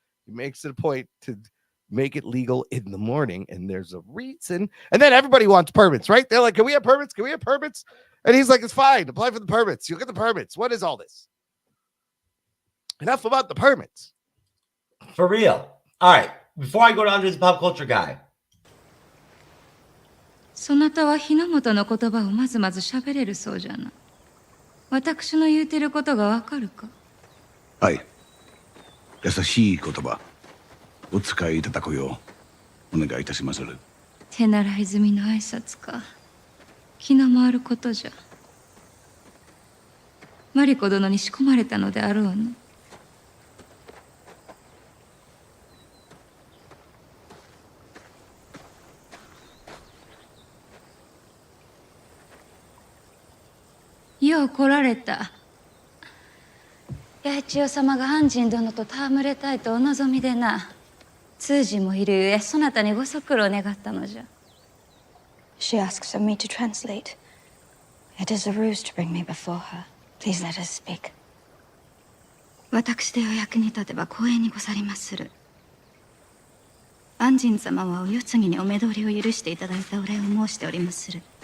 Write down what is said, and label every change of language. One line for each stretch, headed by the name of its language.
English: He makes it a point to make it legal in the morning, and there's a reason. And then everybody wants permits, right? They're like, "Can we have permits? Can we have permits?" And he's like, "It's fine. Apply for the permits. You'll get the permits. What is all this?" Enough about the permits. For real. All right. Before I go to Andres the Pop Culture guy.
Japanese: そなたは日の本の言葉をまず喋れるそうじゃな。私の言うてることがわかるか。はい。優しい言葉お使いいただくようお願いいたしまする。手習い済みの挨拶か。気の回ることじゃ。マリコ殿に仕込まれたのであろうの。よう来られた。八千代様が安心殿と戯れたいとお望みでな。通詞もいるゆえそなたにご足労願ったのじゃ。
English: She asks of me to translate. It is a ruse to bring me before her. Please let us speak.
Japanese: 私でお役に立てば光栄にござりまする。安神様はお世継ぎにお目通りを許していただいたお礼を申しておりまする。